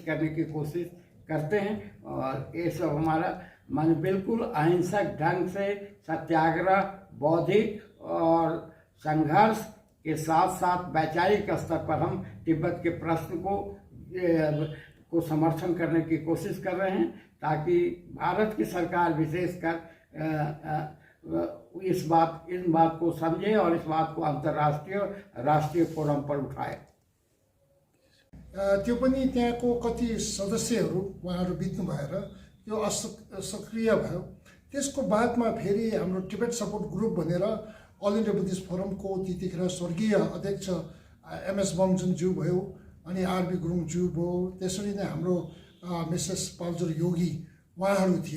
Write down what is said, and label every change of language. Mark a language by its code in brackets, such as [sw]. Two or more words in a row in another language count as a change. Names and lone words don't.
[hi] करने की कोशिश करते हैं और ये सब हमारा मन बिल्कुल अहिंसक ढंग से सत्याग्रह, बौद्धिक और संघर्ष के साथ साथ वैचारिक स्तर पर हम तिब्बत के प्रश्न को समर्थन करने की कोशिश कर रहे हैं ताकि भारत की सरकार विशेषकर इन बात को समझे और इस बात को अंतर्राष्ट्रीय राष्ट्रीय फोरम पर उठाए। [ne] त्यो पनि त्यहाँको कति सदस्यहरू उहाँहरू बित्नु भएर त्यो सक्रिय भयो। त्यसको बादमा फेरि हाम्रो टिबेट सपोर्ट ग्रुप भनेर अल इन्डिया बुद्धिस्ट फोरमको त्यतिखेर स्वर्गीय अध्यक्ष MS बमजुङज्यू भयो, अनि RB गुरुङज्यू भयो, त्यसरी नै हाम्रो मिसेस पाल्जर योगी उहाँहरू थिए।